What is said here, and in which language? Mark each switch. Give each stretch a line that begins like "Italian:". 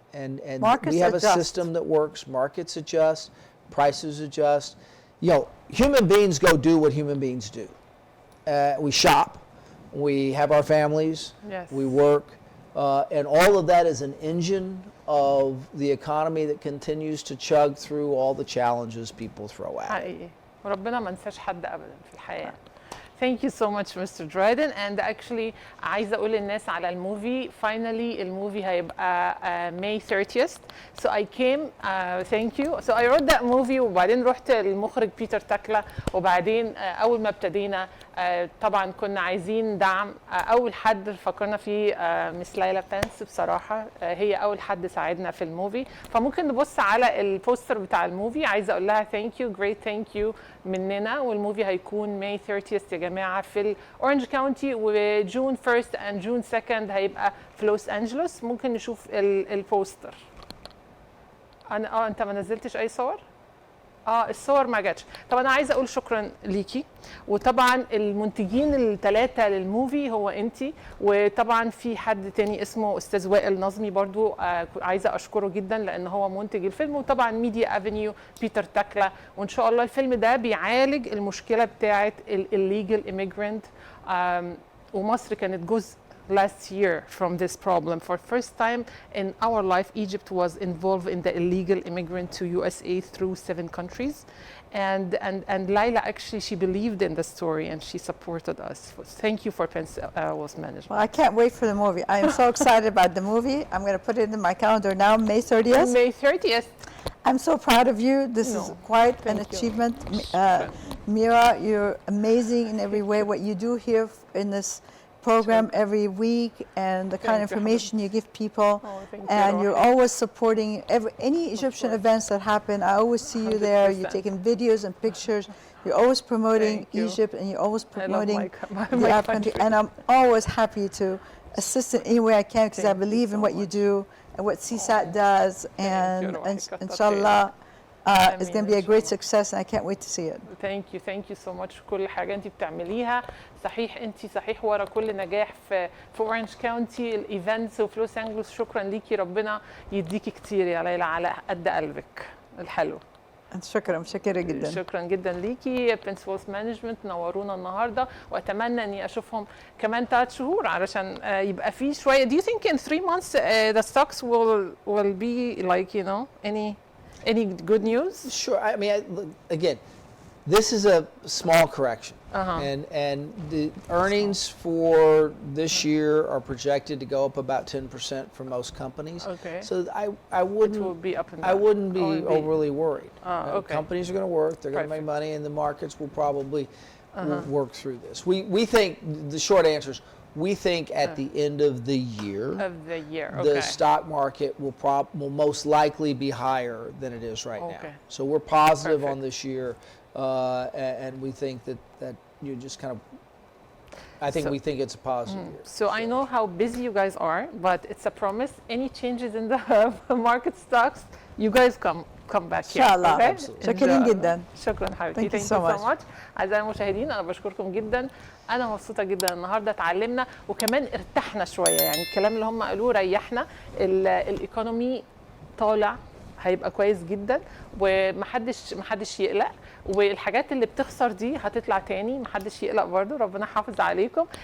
English: And we have a system that works. Markets adjust, prices adjust. You know, human beings go do what human beings do. We shop. We have our families, yes. We work, and all of that is an engine of the economy that continues to chug through all the challenges people throw at it.
Arabic: حقيقي وربنا ما نساش حد ابدا في الحياه.
English: Thank you so much Mr. Dryden, and actually
Arabic: عايزه اقول للناس على الموفي.
English: Finally
Arabic: الموفي هيبقى
English: May 30th. So I came thank you. So I wrote that movie
Arabic: وبعدين رحت للمخرج بيتر تاكلا وبعدين اول ما ابتدينا طبعا كنا عايزين دعم. اول حد فكرنا فيه مس ليلى بنس بصراحه. هي اول حد ساعدنا في الموفي. فممكن نبص على البوستر بتاع الموفي. عايزه اقول لها
English: thank you great thank you
Arabic: مننا. والموفي هيكون May 30th يا جماعه في الاورنج كاونتي وجون 1st and جون 2nd هيبقى في لوس انجلوس. ممكن نشوف البوستر. انا انت ما نزلتش اي صور؟ الصور ما جاتش. طب انا عايزه اقول شكرا ليكي، وطبعا المنتجين الثلاثه للموفي هو انتي، وطبعا في حد تاني اسمه استاذ وائل نظمي برضو عايزه اشكره جدا لان هو منتج الفيلم، وطبعا ميديا افنيو بيتر تاكلا. وان شاء الله الفيلم ده بيعالج المشكله بتاعه الليجل immigrant، ومصر كانت جزء
English: last year from this problem. For first time in our life, Egypt was involved in the illegal immigrant to USA through 7 countries. And Lila actually, she believed in the story and she supported us. Thank you for Wealth Management. Well, I can't wait for the movie. I am so excited about the movie. I'm going to put it in my calendar now, May 30th. May 30th. I'm so proud of you. This is quite an achievement. Mira, you're amazing in every way. What you do here in this program every week and the kind of information you give people, and you're always supporting any Egyptian events that happen. I always see you there. You're taking videos and pictures. You're always promoting Egypt, and you're always promoting the Arab country. And I'm always happy to assist in any way I can because I believe in what you do and what CSAT does. And inshallah, it's going to be a great success, and I can't wait to see it. Thank you so much.
Arabic: كل حاجة أنت بتعمليها صحيح، أنت صحيح ورا كل نجاح في أورنج كاونتي الإيفنتس وفي لوس أنجلوس. شكرا ليكي، ربنا يديكي كتير يا ليلى على قد قلبك الحلو. شكرا جدا. شكرا جدا ليكي برنس ويلث مانجمنت، نورونا النهارده، واتمنى اني اشوفهم كمان 3 شهور علشان يبقى في شويه.
English: Do you think in 3 months the stocks will be like, you know, any good news? Sure. I mean, again, this is a small correction, and the earnings for this year are projected to go up about 10% for most companies. Okay. So I wouldn't. It will be up and down. I wouldn't be overly worried. Okay. Companies are going to work. They're going to make money, and the markets will probably work through this. We think the short answer is we think at the end of the year. Okay. The stock market will most likely be higher than it is right now. So we're positive on this year, and we think that you just kind of. I think we think it's a positive year. So I know how busy you guys are, but it's a promise. Any changes in the market stocks, you guys come back here. Inshallah. Okay?
Arabic: شكرا جدا. شكرا حبيبتي.
English: Thank you so much.
Arabic: أعزائي المشاهدين أنا بشكركم جدا. أنا مبسوطة جدا النهارده اتعلمنا وكمان ارتحنا شوية، يعني الكلام اللي هم قالوه ريحنا. الإيكونومي طالع هيبقى كويس جدا ومحدش يقلق، والحاجات اللي بتخسر دي هتطلع تاني، محدش يقلق برضو، ربنا حافظ عليكم.